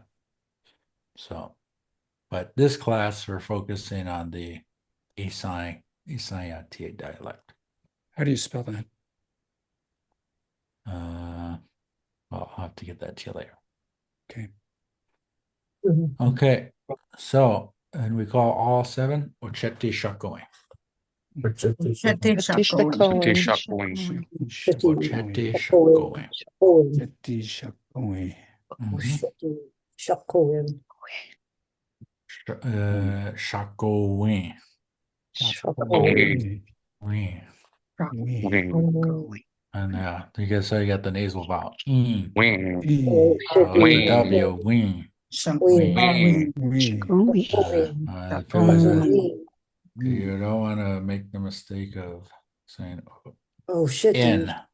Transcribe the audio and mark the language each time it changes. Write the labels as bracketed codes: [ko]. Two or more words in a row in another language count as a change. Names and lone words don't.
[en] So, but this class we're focusing on the Isayati dialect. How do you spell that? Well, I'll have to get that to you later. Okay. Okay, so, and we call all 7 Ocheti Shakoe. Ocheti Shakti Shakoan. Shakti. Ocheti Shakoe. Ocheti Shakoe. Shakoe. Shakoe. And you guys you got the nasal vowel. Wing. So the W, wing. You don't want to make the mistake of saying N.